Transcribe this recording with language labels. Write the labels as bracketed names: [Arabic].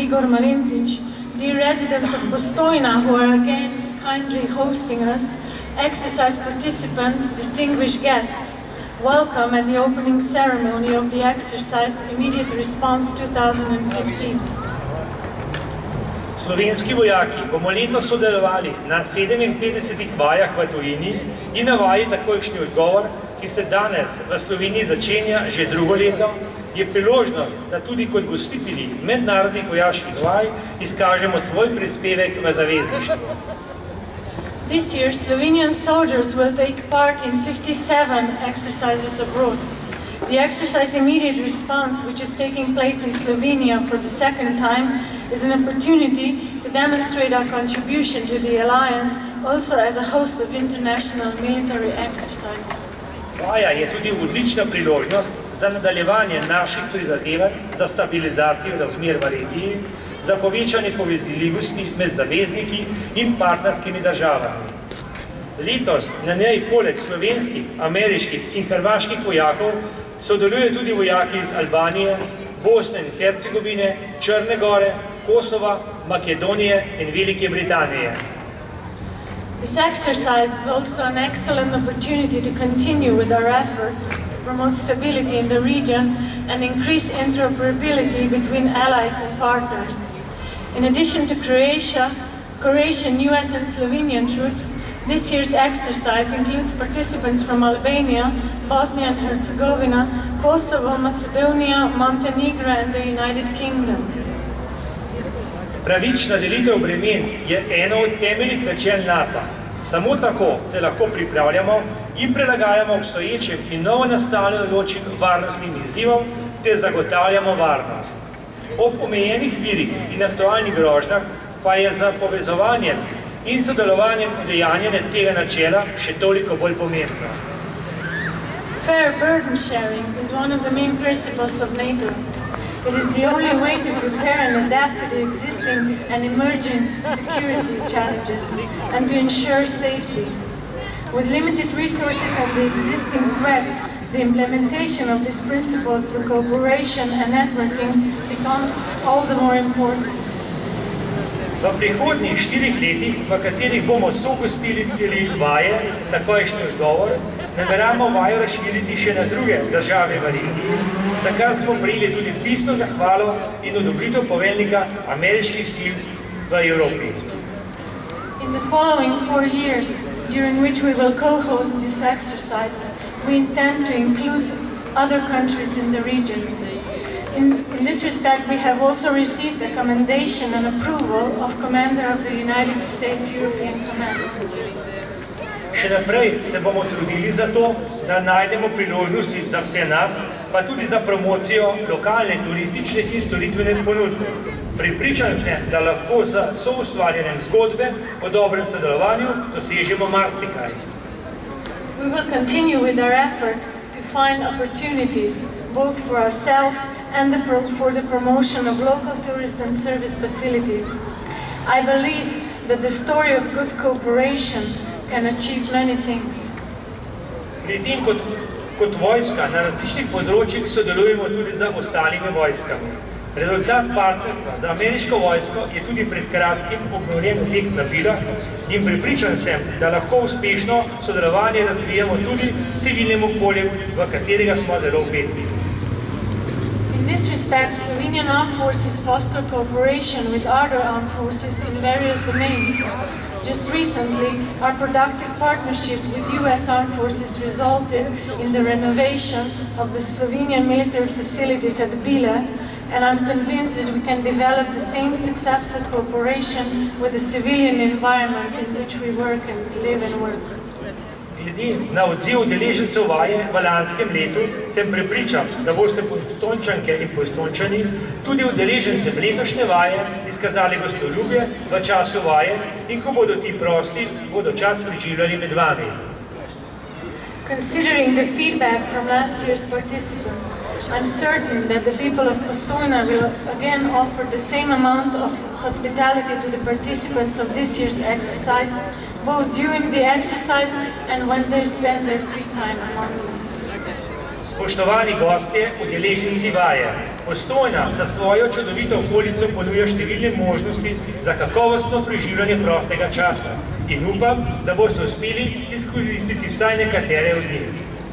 [English] Igor Marentič, dear residents of Postojna who are again kindly hosting us, exercise participants, distinguished guests, welcome at the opening ceremony of the exercise Immediate Response 2015. [Slovenian] Slovenski vojaki bomo letos sodelovali na 57 vajah v tujini in na vaji takojšnji odgovor, ki se danes v Sloveniji začenja že drugo leto, je priložnost, da tudi kot gostitelji mednarodnih vojaških vaj izkažemo svoj prispevek v zavezništvu. [English] This year, Slovenian soldiers will take part in 57 exercises abroad. The exercise Immediate Response, which is taking place in Slovenia for the second time, is an opportunity to demonstrate our contribution to the alliance, also as a host of international military exercises. [Slovenian] Vaja je tudi odlična priložnost za nadaljevanje naših prizadevanj za stabilizacijo razmer v regiji, za povečanje povezljivosti med zavezniki in partnerskimi državami. Letos na njej poleg slovenskih, ameriških in hrvaških vojakov sodelujejo tudi vojaki iz Albanije, Bosne in Hercegovine, Črne Gore, Kosova, Makedonije in Velike Britanije. [English] This exercise is also an excellent opportunity to continue with our effort to promote stability in the region and increase interoperability between allies and partners. In addition to Croatian, US and Slovenian troops, this year's exercise includes participants from Albania, Bosnia and Herzegovina, Kosovo, Macedonia, Montenegro and the United Kingdom. [Slovenian] Pravična delitev bremen je eno od temeljnih načel NATO. Samo tako se lahko pripravljamo in prilagajamo obstoječim in novo nastajajočim varnostnim izzivom ter zagotavljamo varnost. Ob omejenih virih in aktualnih grožnjah pa je za povezovanjem in sodelovanjem udejanjanje tega načela še toliko bolj pomembno. [English] Fair burden sharing is one of the main principles of NATO. It is the only way to prepare and adapt to the existing and emerging security challenges and to ensure safety. With limited resources and the existing threats, the implementation of these principles through cooperation and networking becomes all the more important. [Slovenian] V prihodnjih 4 letih, v katerih bomo sogostitelji vaje, takojšnji odgovor, nameravamo vajo razširiti še na druge države v regiji, za kar smo prejeli tudi pisno zahvalo in odobritev poveljnika ameriških sil v Evropi. [English] In the following 4 years, during which we will co-host this exercise, we intend to include other countries in the region. In this respect, we have also received a commendation and approval of Commander of the United States European Command. [Slovenian] Še naprej se bomo trudili za to, da najdemo priložnosti za vse nas, pa tudi za promocijo lokalne turistične in storitvene ponudbe. Pripričan sem, da lahko z soustvarjanjem zgodbe o dobrem sodelovanju dosežemo marsikaj. [English] We will continue with our effort to find opportunities both for ourselves and for the promotion of local tourist and service facilities. I believe that the story of good cooperation can achieve many things. [Slovenian] Pri tem kot vojska na različnih področjih sodelujemo tudi z ostalimi vojskami. Rezultat partnerstva za ameriško vojsko je tudi pred kratkim obnovljen objekt na Bilah in pripričan sem, da lahko uspešno sodelovanje razvijamo tudi s civilnim okoljem, v katerega smo zelo vpeti. [English] In this respect, Slovenian Armed Forces foster cooperation with other armed forces in various domains. Just recently, our productive partnership with US Armed Forces resulted in the renovation of the Slovenian military facilities at Bila, and I'm convinced that we can develop the same successful cooperation with the civilian environment in which we work and live and work. [Slovenian] Glede na odziv udeležencev vaje v lanskem letu sem prepričan, da boste Postojnčanke in Postojnčani tudi udeležencem letošnje vaje izkazali gostoljubje v času vaje in ko bodo ti prosti, bodo čas preživljali med vami. [English] Considering the feedback from last year's participants, I'm certain that the people of Postojna will again offer the same amount of hospitality to the participants of this year's exercise, both during the exercise and when they spend their free time among them. [Slovenian] Spoštovani gostje, udeleženci vaje, Postojna za svojo čudovito okolico ponuja številne možnosti za kakovostno preživljanje prostega časa in upam, da boste uspeli izkoristiti vsaj nekatere od njih.